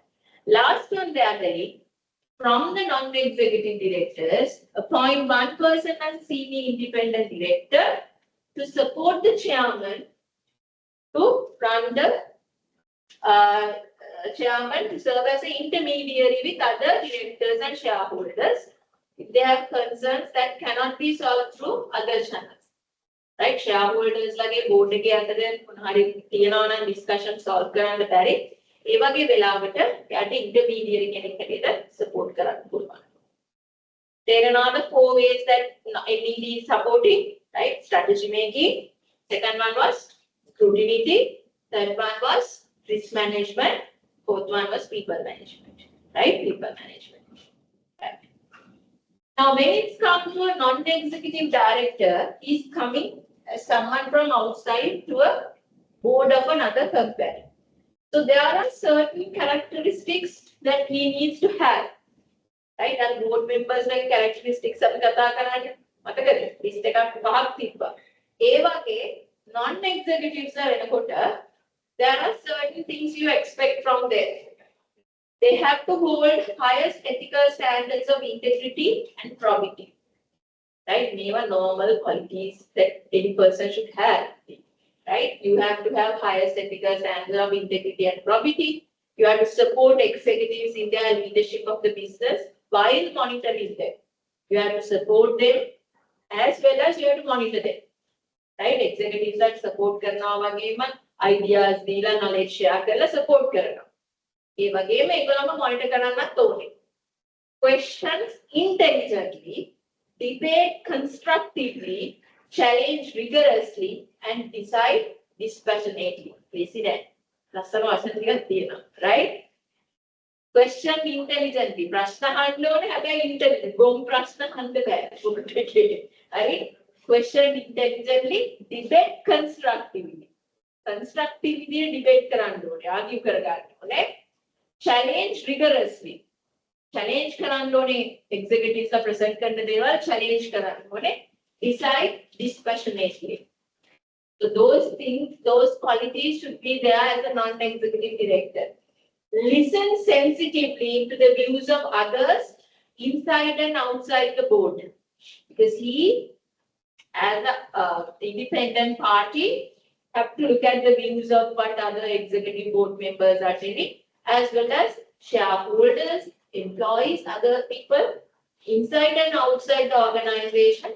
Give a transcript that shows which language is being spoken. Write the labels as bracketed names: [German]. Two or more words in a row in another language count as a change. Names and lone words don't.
[English] Last one, they are telling, from the non-executive directors, appoint one person as senior independent director to support the chairman to run the chairman to serve as an intermediary with other directors and shareholders if they have concerns that cannot be solved through other channels. Right? Shareholders like board [Sinhala] එකේ අතර මොනහරි තියනවා නම් [English] discussion solve [Sinhala] කරන්න බැරි ඒ වගේ වෙලාවට යාට intermediary කෙනෙක් හැටියට support කරන්න පුළුවන්. [English] There are another 4 ways that NED is supporting, right? Strategy making. Second one was scrutiny. Third one was risk management. Fourth one was people management, right? People management. Right. Now, when it's come to a non-executive director, he's coming as someone from outside to a board of another company. So there are certain characteristics that he needs to have, right? And board members like characteristics [Sinhala] අපි කතා කරන්නේ මතකද? [English] list [Sinhala] එකක් පහක් තිබ්බා. ඒ වගේ [English] non-executives [Sinhala] වෙනකොට [English] there are certain things you expect from them. They have to hold highest ethical standards of integrity and probity. Right? Never normal qualities that any person should have. Right? You have to have highest ethical standards of integrity and probity. You have to support executives in their leadership of the business while monitoring them. You have to support them as well as you have to monitor them. Right? Executives that support [Sinhala] කරනවා වගේම ideas දීලා [English] knowledge share [Sinhala] කරලා support කරනවා. ඒ වගේම ඒගොල්ලන්ව monitor කරන්නත් ඕනේ. [English] Questions intelligently, debate constructively, challenge rigorously, and decide dispassionately. President. [Sinhala] ලස්සන වචන ටිකක් තියෙනවා. [English] Right? Question intelligently. [Sinhala] ප්‍රශ්න අහන්න ඕනේ හැබැයි intelligent. ගොම් ප්‍රශ්න අහන්න බෑ. [English] Right? Question intelligently, debate constructively. Constructively debate [Sinhala] කරන්න ඕනේ. argue කරගන්න ඕනේ. [English] Challenge rigorously. Challenge [Sinhala] කරන්න ඕනේ. [English] Executives present [Sinhala] කරන දේවල් challenge කරන්න ඕනේ. [English] Decide dispassionately. So those things, those qualities should be there as a non-executive director. Listen sensitively to the views of others inside and outside the board. Because he, as an independent party, have to look at the views of what other executive board members are telling, as well as shareholders, employees, other people, inside and outside the organization.